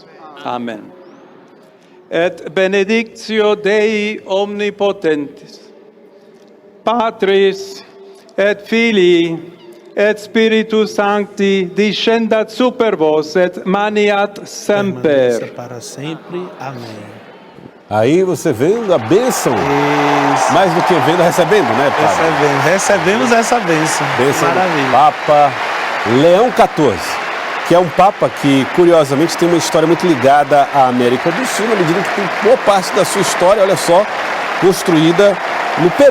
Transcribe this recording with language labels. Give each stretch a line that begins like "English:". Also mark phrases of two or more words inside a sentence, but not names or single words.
Latin: Amen. Et benedictio Dei omnipotentis, Patris et Filii et Spiritus Sancti descendat super vos et maniat
Portuguese: Permaneça
Latin: semper.
Portuguese: para sempre. Amém. Aí você vendo a bênção, Isso. mais do que vendo, recebendo, né, Padre? Recebemos essa bênção. Bênção do Maravilha. Papa Leão XIV, que é um Papa que, curiosamente, tem uma história muito ligada à América do Sul, na medida que tem boa parte da sua história, olha só, construída no Peru.